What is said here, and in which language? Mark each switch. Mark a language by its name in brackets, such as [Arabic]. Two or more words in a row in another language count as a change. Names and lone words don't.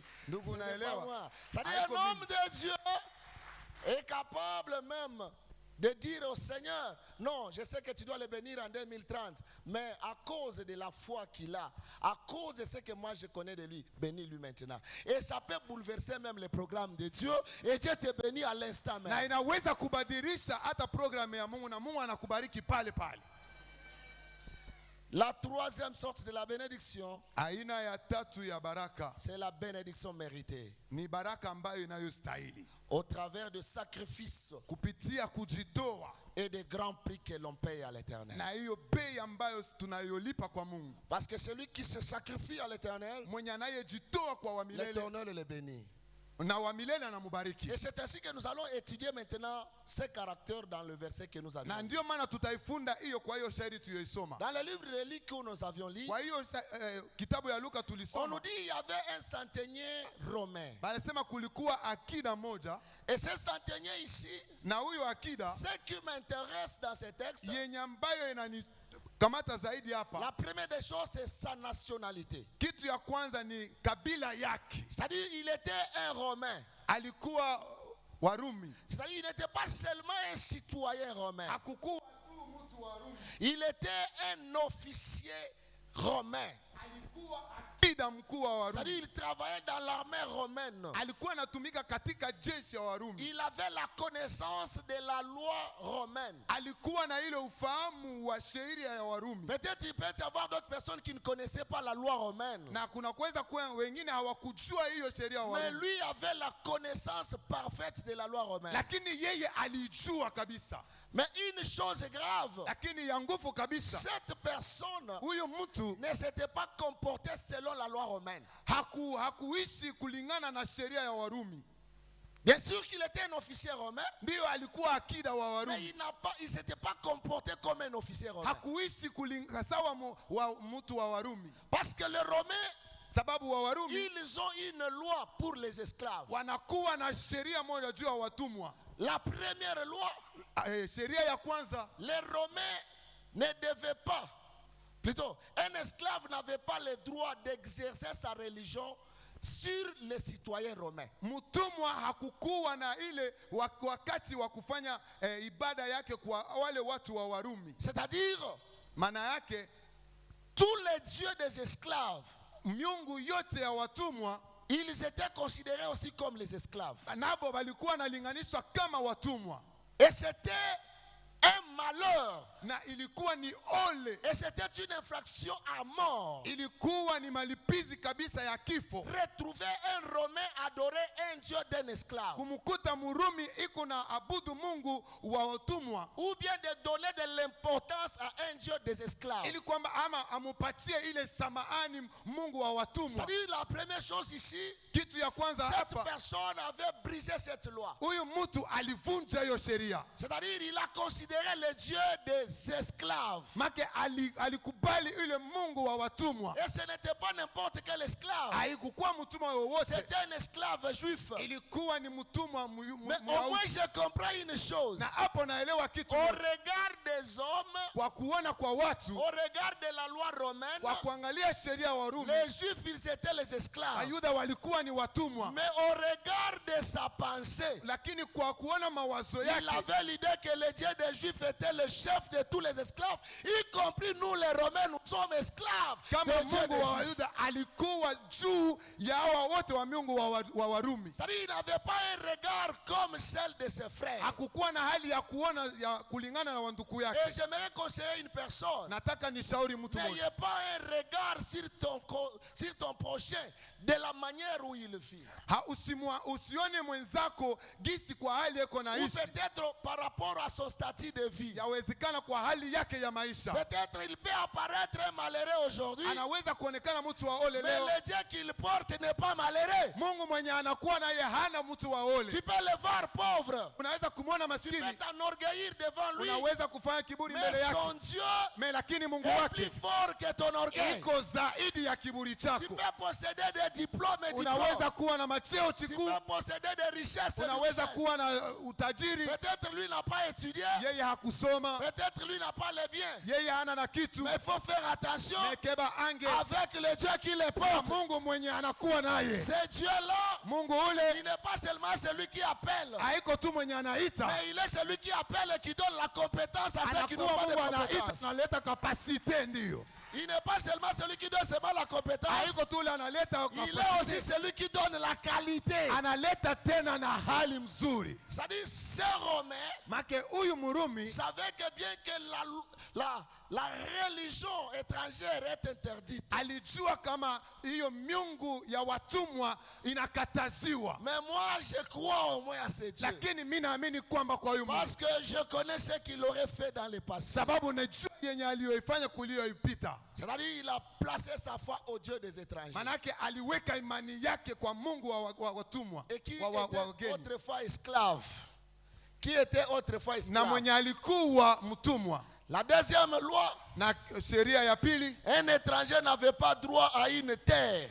[French] C'est-à-dire un homme de Dieu est capable même de dire au Seigneur, non, je sais que tu dois le bénir en 2030, mais à cause de la foi qu'il a, à cause de ce que moi je connais de lui, bénis-lui maintenant. Et ça peut bouleverser même le programme de Dieu, et Dieu te bénit à l'instant même. [Swahili] Na inaweza kubadilisha hata programu ya Mungu na Mungu anakubariki pale pale. [French] La troisième sorte de la bénédiction, [Swahili] aina ya tatu ya baraka, [French] c'est la bénédiction méritée. [Swahili] Ni baraka ambayo inayostahili. [French] Au travers de sacrifices [Swahili] kupitia kujitoa [French] et de grands prix que l'on paye à l'Éternel. [Swahili] Na hiyo bei ambayo tunayolipa kwa Mungu. [French] Parce que celui qui se sacrifie à l'Éternel, [Swahili] mwenye anayejitoa kwa wa milele, [French] l'Éternel le bénit. [Swahili] Na wa milele anamubariki. [French] Et c'est ainsi que nous allons étudier maintenant ces caractères dans le verset que nous avions. [Swahili] Na ndio maana tutaifunda hiyo kwa hiyo shairi tuliyoisoma. [French] Dans le livre de Luc que nous avions lu, [Swahili] kwa hiyo kitabu ya Luka tulisoma, [French] on nous dit il y avait un centenier romain. [Swahili] Banasema kulikuwa akida moja. [French] Et ce centenier ici, [Swahili] na huyo akida, [French] ce qui m'intéresse dans ce texte, [Swahili] yenye ambayo kamata zaidi hapa. [French] La première des choses, c'est sa nationalité. [Swahili] Kitu ya kwanza ni kabila yake. [French] C'est-à-dire, il était un Romain. [Swahili] Alikuwa Warumi. [French] C'est-à-dire, il n'était pas seulement un citoyen romain. [Swahili] Hakukuwa tu mtu Warumi. [French] Il était un officier romain. [Swahili] Alikuwa akida mkuu wa Warumi. [French] C'est-à-dire, il travaillait dans l'armée romaine. [Swahili] Alikuwa anatumika katika jeshi ya Warumi. [French] Il avait la connaissance de la loi romaine. [Swahili] Alikuwa na ile ufahamu wa sheria ya Warumi. [French] Peut-être il peut y avoir d'autres personnes qui ne connaissaient pas la loi romaine. [Swahili] Na kuna kuweza kuwa wengine hawakujua hiyo sheria ya [French] Mais [Swahili] Warumi. [French] lui avait la connaissance parfaite de la loi romaine. [Swahili] Lakini yeye alijua kabisa. [French] Mais une chose grave, [Swahili] Lakini ya nguvu kabisa. [French] cette personne [Swahili] Huyo mtu [French] ne s'était pas comporté selon la loi romaine. [Swahili] hakuishi kulingana na sheria ya Warumi. [French] Bien sûr qu'il était un officier romain, [Swahili] Ndio alikuwa akida wa [French] mais [Swahili] Warumi. [French] il s'était pas comporté comme un officier romain. [Swahili] Hakuishi kulingana sawa wa mtu wa Warumi. [French] Parce que les Romains, [Swahili] Sababu wa Warumi [French] ils ont une loi pour les esclaves. [Swahili] wanakuwa na sheria moja juu ya watumwa. [French] La première loi, [Swahili] Sheria ya kwanza, [French] les Romains ne devaient pas, plutôt, un esclave n'avait pas le droit d'exercer sa religion sur les citoyens romains. [Swahili] mtumwa hakukuwa na ile wakati wa kufanya ibada yake kwa wale watu wa Warumi. [French] C'est-à-dire, [Swahili] Maana yake [French] tous les dieux des esclaves, [Swahili] miungu yote ya watumwa [French] ils étaient considérés aussi comme les esclaves. [Swahili] nabo walikuwa nalinganishwa kama watumwa. [French] Et c'était un malheur. [Swahili] Na ilikuwa ni ole. [French] Et c'était une infraction à mort. [Swahili] Ilikuwa ni malipizi kabisa ya kifo. [French] Retrouver un Romain adorer un dieu d'un esclave. [Swahili] Kumkuta Murumi iko na abudu Mungu wa watumwa. [French] Ou bien de donner de l'importance à un dieu des esclaves. [Swahili] Ili kwamba ama amupatie ile samaani Mungu wa watumwa. [French] C'est-à-dire la première chose ici, [Swahili] Kitu ya kwanza [French] cette [Swahili] hapa, [French] personne avait brisé cette loi. [Swahili] huyu mtu alivunja hiyo sheria. [French] C'est-à-dire il a considéré le dieu des esclaves. [Swahili] Make alikubali ile Mungu wa watumwa. [French] Et ce n'était pas n'importe quel esclave. [Swahili] Haikukuwa mtumwa wowote. [French] C'était un esclave juif. [Swahili] Ilikuwa ni mtumwa [French] Mais au moins je comprends une chose. [Swahili] Na hapo naelewa kitu. [French] Au regard des hommes, [Swahili] kwa kuona kwa watu, [French] au regard de la loi romaine, [Swahili] kwa kuangalia sheria wa Rumi, [French] les juifs ils étaient les esclaves. [Swahili] Ayuda walikuwa ni watumwa. [French] Mais au regard de sa pensée, [Swahili] lakini kwa kuona mawazo yake, [French] il avait l'idée que le Dieu des juifs était le chef de tous les esclaves, y compris nous les Romains, nous sommes esclaves. [Swahili] Kama Mungu wa Ayuda alikuwa juu ya hawa wote wa Mungu wa Warumi. [French] C'est-à-dire il n'avait pas un regard comme celle de ses frères. [Swahili] Hakukuwa na hali ya kuona ya kulingana na wandugu yake. [French] Et j'aimerais conseiller une personne. [Swahili] Nataka nishauri mtu mmoja. [French] N'ayez pas un regard sur ton prochain de la manière où il vit. [Swahili] Usione mwenzako gisi kwa hali yako na [French] Ou [Swahili] ishi. [French] peut-être par rapport à son statut de vie. [Swahili] Yawezekana kwa hali yake ya maisha. [French] Peut-être il peut apparaître un malheureux aujourd'hui. [Swahili] Anaweza kuonekana mtu wa ole [French] mais [Swahili] leo. [French] le Dieu qu'il porte n'est pas malheureux. [Swahili] Mungu mwenye anakuwa naye hana mtu wa ole. [French] Tu peux le voir pauvre. [Swahili] Unaweza kumwona [French] Tu [Swahili] maskini. [French] peux t'enorgueillir devant lui. [Swahili] Unaweza kufanya kiburi mbele [French] Mais [Swahili] yake. [French] son Dieu [Swahili] Mais lakini Mungu [French] est [Swahili] wake [French] plus fort que ton orgueil. [Swahili] iko zaidi ya kiburi [French] Tu [Swahili] chako. [French] peux posséder des diplômes et [Swahili] Unaweza kuwa na macheo [French] tu [Swahili] chikuu. [French] peux posséder des richesses et [Swahili] Unaweza [French] richesses. [Swahili] kuwa na utajiri. [French] Peut-être lui n'a pas étudié. [Swahili] Yeye hakusoma. [French] Peut-être lui n'a pas les biens. [Swahili] Yeye hana na kitu. [French] Mais il faut faire attention Mekeba ange avec le Dieu qui les porte. [Swahili] Mungu mwenye anakuwa naye. [French] Ce Dieu-là, [Swahili] Mungu [French] il [Swahili] ule [French] n'est pas seulement celui qui appelle, [Swahili] haiko tu mwenye anaita. [French] mais il est celui qui appelle et qui donne la compétence à ceux qui n'ont [Swahili] Anakuwa [French] pas de [Swahili] Mungu anaita [French] compétence. [Swahili] analeta kapasite ndio. [French] Il n'est pas seulement celui qui donne seulement la compétence, [Swahili] Haiko tu ule analeta [French] il est aussi [Swahili] kapasite. [French] celui qui donne la qualité. [Swahili] Analeta tena na hali mzuri. [French] C'est-à-dire, ces Romains [Swahili] Make huyu Murumi [French] savaient que bien que la religion étrangère est interdite. [Swahili] alijua kama hiyo miungu ya watumwa inakataziwa. [French] Mais moi, je crois au moins à ce Dieu. [Swahili] Lakini mimi naamini kwamba kwa huyu Mungu, [French] Parce que je connais ce qu'il aurait fait dans le passé. [Swahili] sababu najua yenye aliyoifanya kuliyoipita. [French] C'est-à-dire, il a placé sa foi au Dieu des étrangers. [Swahili] Manake aliweka imani yake kwa Mungu wa watumwa, [French] Et qui [Swahili] wa [French] était [Swahili] wageni. [French] autrefois esclave. Qui était autrefois [Swahili] Na [French] esclave. [Swahili] mwenye alikuwa mtumwa. [French] La deuxième loi, [Swahili] Na sheria ya pili, [French] un étranger n'avait pas droit à une terre